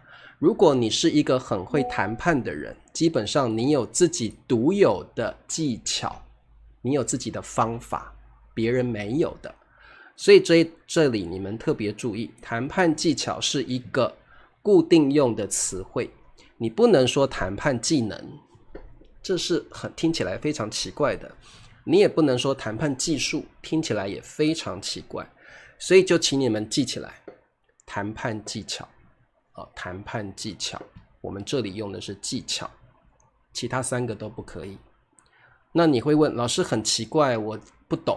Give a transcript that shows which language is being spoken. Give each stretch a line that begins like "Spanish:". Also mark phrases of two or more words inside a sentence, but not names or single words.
Chinese: 如果你是一個很會談判的人，基本上你有自己獨有的技巧，你有自己的方法，別人沒有的。所以這裡你们特別注意，談判技巧是一個固定用的詞彙，你不能說談判技能，這是聽起來非常奇怪的。你也不能說談判技術，聽起來也非常奇怪。所以就請你們記起來，談判技巧。談判技巧，我們這裡用的是技巧，其他三個都不可以。那你會問，老師很奇怪，我不懂。